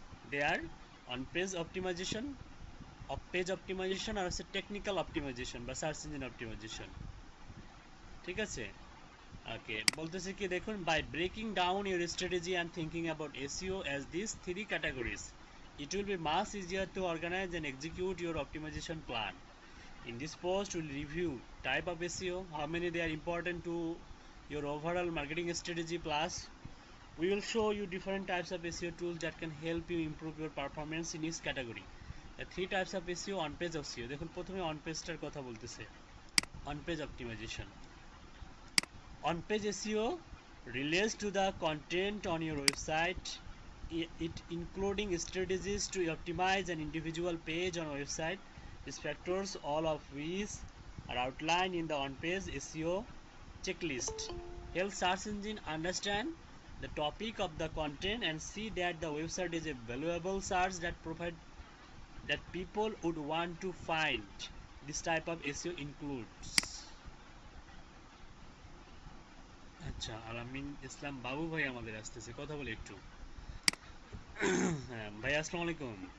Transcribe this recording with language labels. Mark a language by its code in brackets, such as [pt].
[en] They are on-page optimization, off-page optimization, [bn] আর হচ্ছে [en] Technical optimization বা search engine optimization. [bn] ঠিক আছে, ওকে, বলতেছে কি দেখুন, [en] By breaking down your strategy and thinking about SEO as this three categories, it will be much easier to organize and execute your optimization plan. In this post, we'll review type of SEO, how many they are important to your overall marketing strategy, plus we will show you different types of SEO tools that can help you improve your performance in each category. The three types of SEO, on page SEO. [bn] দেখুন প্রথমে on page টার কথা বলতেছে, on page optimization. [en] On page SEO relates to the content on your website, it including strategies to optimize an individual page on a website. These factors, all of which are outlined in the on-page SEO checklist, help search engine understand the topic of the content and see that the website is a valuable source that people would want to find. This type of SEO includes. [bn] আচ্ছা, আলামিন ইসলাম বাবু ভাই আমাদের আসতেছে, কথা বলে একটু। হ্যাঁ ভাই, আসসালামু আলাইকুম।